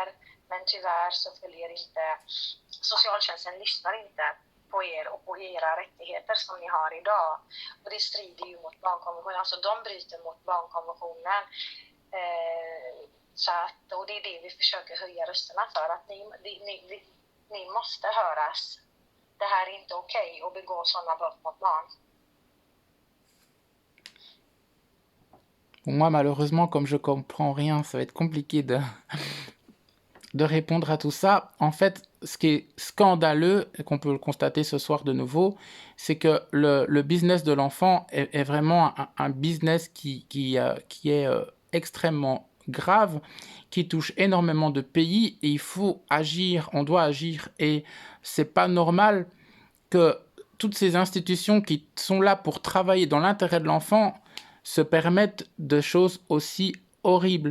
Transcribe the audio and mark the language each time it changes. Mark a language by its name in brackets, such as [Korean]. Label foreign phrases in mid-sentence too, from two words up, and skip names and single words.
[Swedish] Men tyvärr så följer inte, socialtjänsten lyssnar inte på er och på era rättigheter som ni har idag. Och det strider ju mot barnkonventionen, alltså de bryter mot barnkonventionen. Så att, och det är det vi försöker höja rösterna för, att ni måste höras. Det här är inte okej att begå sådana brott mot barn. [French] Pour moi, malheureusement, comme je comprends rien, ça va être compliqué de répondre à tout ça. En fait, ce qui est scandaleux, et qu'on peut le constater ce soir de nouveau, c'est que le business de l'enfant est vraiment un business qui est extrêmement grave, qui touche énormément de pays, et il faut agir, on doit agir, et c'est pas normal que toutes ces institutions qui sont là pour travailler dans l'intérêt de l'enfant se permettent de choses aussi horribles.